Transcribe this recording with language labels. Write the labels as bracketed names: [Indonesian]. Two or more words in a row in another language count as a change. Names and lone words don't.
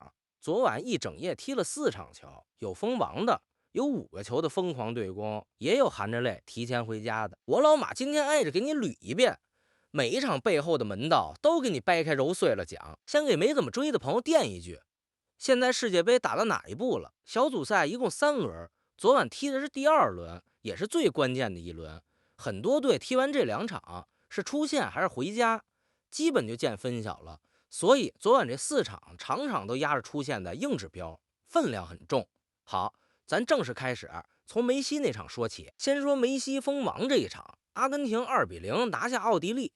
[Chinese] 昨晚一整夜踢了4場球，有封王的，有5個球的瘋狂對攻，也有含着淚提前回家的。我老馬今天挨着給你捋一遍，每一場背後的門道都給你掰開揉碎了講。先給沒怎麼追的朋友墊一句，現在世界杯打到哪一步了？小組賽一共3輪，昨晚踢的是第2輪，也是最關鍵的一輪。很多隊踢完這2場是出線還是回家，基本就見分曉了。所以昨晚這4場場場都壓着出線的硬指標，分量很重。好，咱正式開始，從梅西那場說起。先說梅西封王這一場，阿根廷2-0拿下奧地利。